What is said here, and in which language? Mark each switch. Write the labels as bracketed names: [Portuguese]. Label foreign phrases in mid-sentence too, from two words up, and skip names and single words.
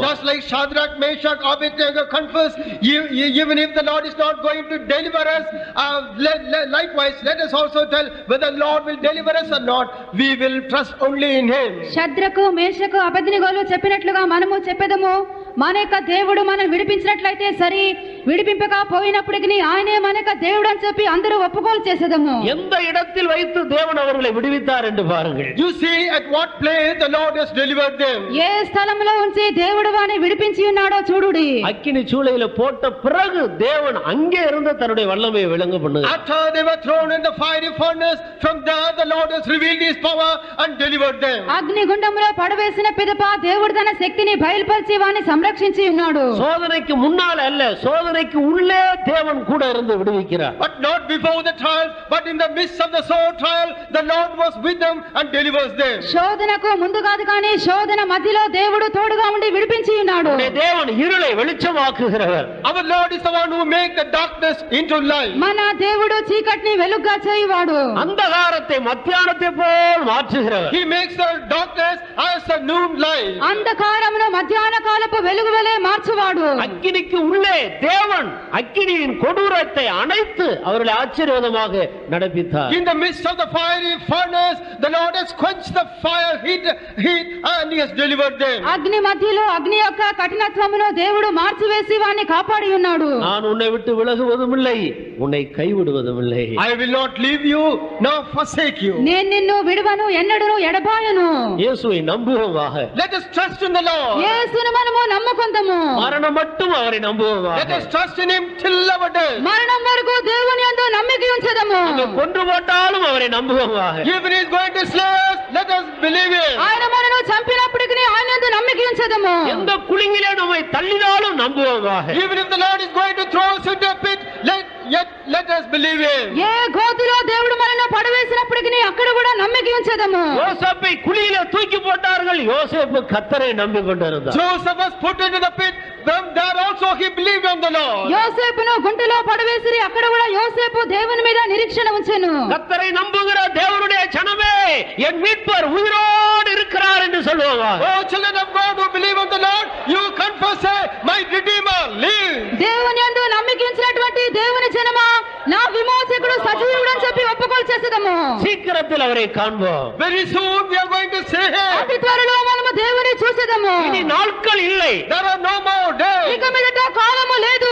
[English] Just like Shadrach, Meshach, Abednego confess, even if the Lord is not going to deliver us, likewise let us also tell whether the Lord will deliver us or not, we will trust only in him. [Telugu] షద్రకు మేషకు అబేద్నెగోలు చెప్పినట్లుగా మనము చెప్పెదము, మన యొక్క దేవుడు మనల్ని విడిపించినట్లయితే సరి, విడిపింపకపోయినప్పటికీ ఆయనే మన యొక్క దేవుడు అని చెప్పి అందరూ ఒప్పుకోలు చేసేదము. [Tamil] எந்த இடத்தில் வைத்து தேவன் அவர்களை விடுவித்தார் என்று பாருங்கள். [English] You see at what place the Lord has delivered them. [Telugu] ఏ స్థలంలో ఉంచి దేవుడు వారిని విడిపించి ఉన్నాడో చూడుడి. [Tamil] அக்கினி சூளையில போட்ட பிறகு தேவன் அங்கே இருந்து தன்னுடைய வல்லமையை விளங்க பண்ணுகிறார். [English] After they were thrown in the fiery furnace, from there the Lord has revealed his power and delivered them. [Telugu] అగ్నిగుండంలో పడవేసిన పిదప దేవుడు తన శక్తిని బయలుపరిచి వారిని సంరక్షించి ఉన్నాడు. [Tamil] சோதனைக்கு முன்னால் அல்ல, சோதனைக்கு உள்ளே தேவன் கூட இருந்து விடுவிக்கிறார். [English] But not before the trial, but in the midst of the sore trial, the Lord was with them and delivers them. [Telugu] శోధనకు ముందు కాదు కానీ శోధన మధ్యలో దేవుడు తోడుగా ఉండి విడిపించి ఉన్నాడు. [Tamil] தேவன் இருளை வெளிச்சமாக்குகிறவர். [English] Our Lord is the one who makes the darkness into light. [Telugu] మన దేవుడు చీకటిని వెలుగుగా చేయవాడు. [Tamil] அந்தகாரத்தை மத்தியானத்தை போல் மாற்றுகிறவர். [English] He makes the darkness as the noon light. [Telugu] అంధకారమును మధ్యాహ్న కాలపు వెలుగు వలె మార్చువాడు. [Tamil] அக்கினிக்கு உள்ளே தேவன் அக்கினியின் கொடூரத்தை அணைத்து அவர்களை ஆச்சரியமாக நடப்பித்தார். [English] In the midst of the fiery furnace, the Lord has quenched the fire heat and he has delivered them. [Telugu] అగ్ని మధ్యలో అగ్ని యొక్క కఠినత్వమును దేవుడు మార్చివేసి వారిని కాపాడి ఉన్నాడు. [Tamil] நான் உன்னை விட்டு விலகுவதும் இல்லை, உன்னை கைவிடுவதும் இல்லை. [English] I will not leave you nor forsake you. [Telugu] నేను నిన్ను విడువను ఎన్నడూను ఎడబాయను. [Tamil] இயேசுவை நம்புவோமாக. [English] Let us trust in the Lord. [Telugu] యేసును మనము నమ్ముకొందము. [Tamil] மரணம் மட்டும் அவரை நம்புவோமாக. [English] Let us trust in him till our death. [Telugu] మరణం వరకు దేవుని యందు నమ్మిక ఉంచెదము. [Tamil] கொன்று போட்டாலும் அவரை நம்புவோமாக. [English] Even he is going to slay us, let us believe him. [Telugu] ఆయన మనను చంపినప్పటికీ ఆయన యందు నమ్మిక ఉంచెదము. [Tamil] எந்த குழியிலே நம்மை தள்ளினாலும் நம்புவோமாக. [English] Even if the Lord is going to throw us into a pit, let us believe him. [Telugu] ఏ గోతిలో దేవుడు మనల్ని పడవేసినప్పటికీ అక్కడ కూడా నమ్మిక ఉంచెదము. [Tamil] யோசேப்பை குழியிலே தூக்கி போட்டார்கள், யோசேப்பு கர்த்தரை நம்பிக்கொண்டிருந்தார். [English] Joseph was put into the pit, from there also he believed on the Lord. [Telugu] యోసేపును గుంటలో పడవేసిరి, అక్కడ కూడా యోసేపు దేవుని మీద నిరీక్షణ ఉంచెను. [Tamil] கர்த்தரை நம்புகிற தேவனுடைய ஜனமே, என் மீட்பர் உயிரோடு இருக்கிறார் என்று சொல்லுவாங்க. [English] Oh children of God who believe on the Lord, you confess, say, my Redeemer lives. [Telugu] దేవుని యందు నమ్మిక ఉంచినటువంటి దేవుని జనమా, నా విమోచకుడు సజీవుడు అని చెప్పి ఒప్పుకోలు చేసేదము. [Tamil] சீக்கிரத்தில் அவரை காண்போம். [English] Very soon we are going to see him. [Telugu] అతి త్వరలో మనము దేవుని చూసేదము. [Tamil] இனி நாட்கள் இல்லை. [English] There are no more days. [Telugu] ఇక మీదట కాలము లేదు.